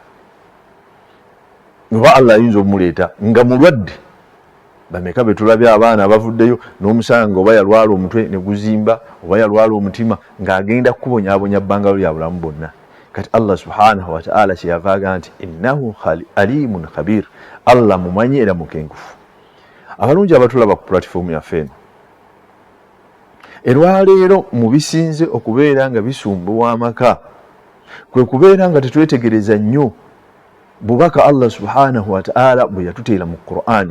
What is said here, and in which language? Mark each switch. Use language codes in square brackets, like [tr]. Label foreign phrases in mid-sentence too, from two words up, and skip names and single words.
[lg] Oba Allah ayinza okumuleeta nga mulwadde. Bameka be tulabye abaana abavuddeyo n'omusanga oba yalwala omutwe ne guzimba, oba yalwala omutima, ng'agenda kubonyaabonya bbanga lya bulamu bwonna. Kati Allah [ar] subhanahu wa ta'ala [lg] kyeyava agamba nti [ar] innahu alimun khabir, [lg] Allah mumanyi era mukenkufu. Abalungi abatulaba ku platform yaffe eno, erwaleero mu bisinze okubeera nga bisumbuwa amaka kwe kubeera nga tetwetegereza nnyo bubaka Allah [ar] subhanahu wa ta'ala [lg] bwe yatuteera mu Qur'ani.